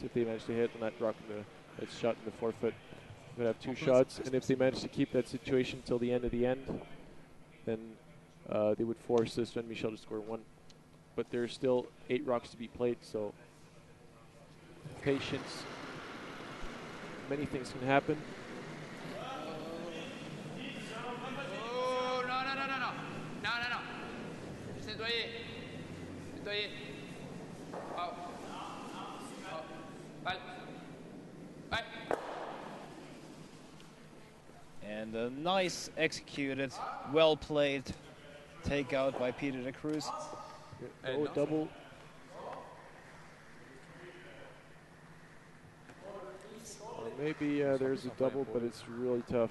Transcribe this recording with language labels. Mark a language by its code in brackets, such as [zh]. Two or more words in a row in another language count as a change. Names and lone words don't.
[en] If they manage to hit on that rock in that shot in the forefoot, they would have 2 shots. And if they manage to keep that situation till the end of the end, then they would force Sven Michel to score 1. But there's still 8 rocks to be played, so patience. Many things can happen. [fr] Oh, non, non, non, non, non. Non, non, non. Juste nettoyer. Nettoyer. Oh. Oh. Balle. Balle. [en] And a nice executed, well played takeout by Peter de Cruz. Oh, double. Or maybe there's a double, but it's really tough.